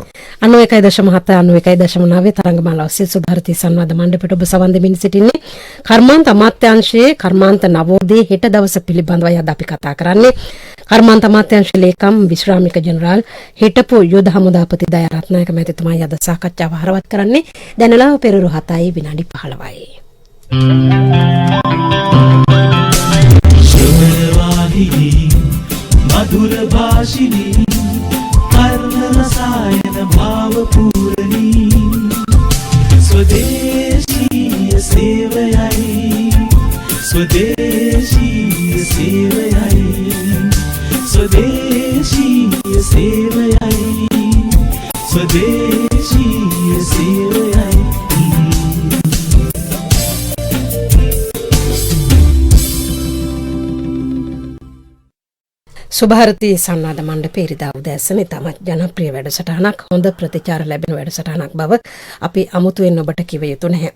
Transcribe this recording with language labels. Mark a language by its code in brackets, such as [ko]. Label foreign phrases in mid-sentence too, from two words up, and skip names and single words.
[si] 91.7 91.9 තරංගමාලා ඔස්සේ සුභාරතී සංවාද මණ්ඩපයට ඔබ සවන් දෙමින් සිටින්නේ. කර්මාන්ත අමාත්‍යාංශයේ කර්මාන්ත නවෝදය හෙට දවස පිළිබඳවයි අද අපි කතා කරන්නේ. කර්මාන්ත අමාත්‍යාංශ ලේකම් විශ්‍රාමික ජෙනරාල් හිටපු යුද හමුදාපති දයාරත්නායක මැතිතුමායි අද සාකච්ඡාව හරවත් කරන්නේ. දැනලා පෙරරු 7යි විනාඩි 15යි. මධුර භාෂිණී කර්ණ රසායන භාව පූරණී ස්වදේශීය සේවයයි ස්වදේශීය සේවයයි ස්වදේශීය සේවයයි ස්වදේශීය සේවයයි සුභාරතී සංවාද මණ්ඩපයේ ඉරිදා උදෑසන ඉතාමත් ජනප්‍රිය වැඩසටහනක් හොඳ ප්‍රතිචාර ලැබෙන වැඩසටහනක් බව අපි අමුතුවෙන් ඔබට කිව යුතු නැහැ.